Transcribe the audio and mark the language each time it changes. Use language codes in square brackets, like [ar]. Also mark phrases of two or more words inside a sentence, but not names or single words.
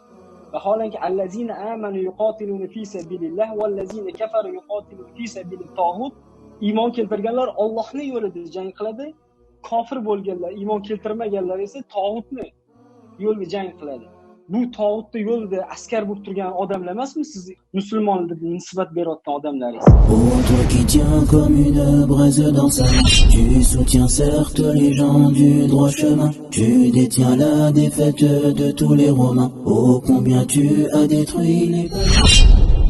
[ar] Vaholanki الذين آمنوا يقاتلون في سبيل الله والذين كفروا يقاتلون في سبيل الطاغوت. [uz] Iymon keltirganlar Allohning yo'lida jang qiladi, kofir bo'lganlar, iymon keltirmaganlar esa tog'utni yo'lida jang qiladi. Bu tog'utni yo'lida askar bo'lib turgan odamlar emasmi siz musulmon deb nisbat berayotgan odamlaringiz? [fr] Pour toi qui tiens comme une braise dans sa main, tu soutiens certes les gens du droit chemin. Tu détiens la défaite de tous les Romains. Oh combien tu as détruit les peuples.